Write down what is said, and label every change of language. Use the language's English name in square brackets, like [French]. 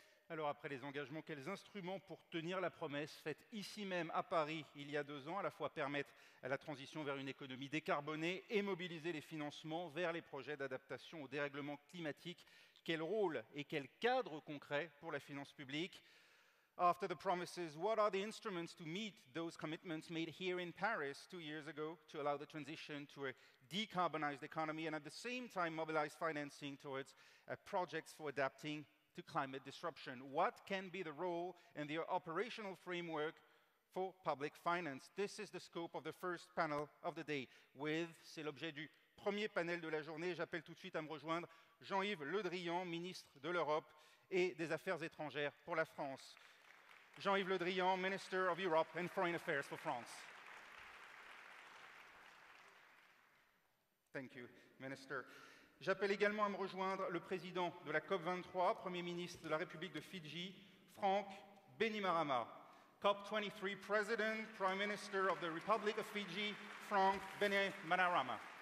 [French] Alors après les engagements, quels instruments pour tenir la promesse faite ici même à Paris il y a 2 ans, à la fois permettre à la transition vers une économie décarbonée et mobiliser les financements vers les projets d'adaptation au dérèglement climatique? Quel rôle et quel cadre concret pour la finance publique? [English] After the promises, what are the instruments to meet those commitments made here in Paris 2 years ago to allow the transition to a decarbonized economy and at the same time mobilize financing towards projects for adapting to climate disruption? What can be the role and the operational framework for public finance? This is the scope of the first panel of the day. [French] C'est l'objet du premier panel de la journée. J'appelle tout de suite à me rejoindre Jean-Yves Le Drian, ministre de l'Europe et des Affaires étrangères pour la France. [English] Jean-Yves Le Drian, Minister of Europe and Foreign Affairs for France. Thank you, Minister. [French] J'appelle également à me rejoindre le président de la COP23, Premier ministre de la République de Fidji, Franck Bainimarama. [English] COP23 President, Prime Minister of the Republic of Fiji, Frank Bainimarama.